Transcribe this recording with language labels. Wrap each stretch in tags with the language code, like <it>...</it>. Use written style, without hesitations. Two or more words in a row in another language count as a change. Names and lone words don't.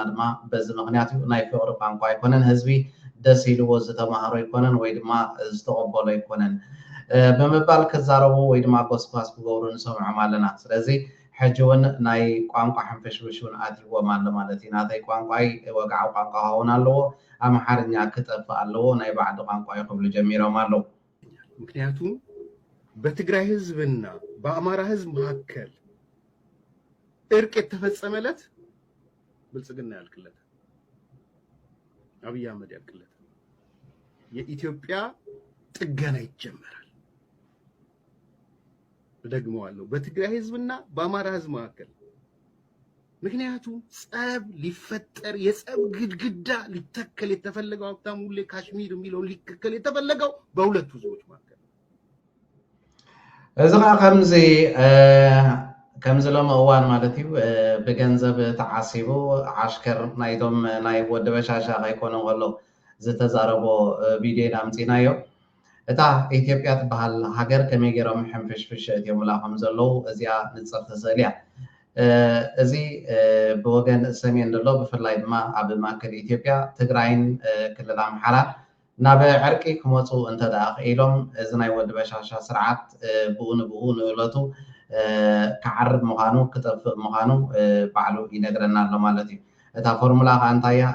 <ti>ድማ በዚ ምክንያት እዩ። ናይ ፍቅሪ ቋንቋ ኣይኮነን። ህዝቢ ደስ ኢልዎ ዝተማሃሮ ኣይኮነን ወይ ድማ ዝተቀበሎ ኣይኮነን ብምባል ክዛረቡ ወይ ድማ ጎስጓስ ክገብሩ ንሰምዖም ኣለና። ስለዚ ሕጂ እውን ናይ ቋንቋ ሕንፍሽፍሽ እውን ኣትይዎም ኣሎ ማለት እዩ። ናተይ ቋንቋይ ወግዓዊ ቋንቋ ክኸውን ኣለዎ፣ ኣምሓርኛ ክጠፍእ ኣለዎ፣ ናይ ባዕዲ ቋንቋ ይክብሉ ጀሚሮም ኣለዉ።</ti> <am>ምክንያቱም በትግራይ ህዝብና በአማራ ህዝብ መካከል እርቅ የተፈጸመለት ብልጽግና ያልክለት አብይ አህመድ ያልክለት የኢትዮጵያ ጥገና ይጀመራል። ደግመዋለሁ፣ በትግራይ ህዝብና በአማራ ህዝብ መካከል። ምክንያቱም ጸብ ሊፈጠር የጸብ ግድግዳ ሊተከል የተፈለገው ሀብታሙ ሁሌ ካሽሚር የሚለው ሊተከል የተፈለገው በሁለቱ ህዝቦች መካከል</am> <ti>እዚ ከምዚ ሎሚ እዋን ማለት እዩ ብገንዘብ ተዓሲቡ ዓሽከር ናይቶም ናይ ወዲ በሻሻ ከይኮነ ከሎ ዝተዛረቦ ቪድዮ ኣምፂናዮ። እታ ኢትዮጵያ ትበሃል ሃገር ከመይ ገይሮም ሕንፍሽፍሽ እትየሙላ ከም ዘለዉ እዚኣ ንፅር ተስእሊ እያ። እዚ ብወገን ሰሜን ዘሎ ብፍላይ ድማ ኣብ ማእከል ኢትዮጵያ ትግራይን ክልል ኣምሓራን ናብ ዕርቂ ክመፁ እንተደኣ ክኢሎም እዚ ናይ ወዲ በሻሻ ስርዓት ብኡ ንብኡ ንእለቱ ክዓርብ ምዃኑ ክጠፍእ ምዃኑ ባዕሉ ይነግረና ኣሎ ማለት እዩ። እታ ፎርሙላ ከዓ እንታይ እያ?</ti>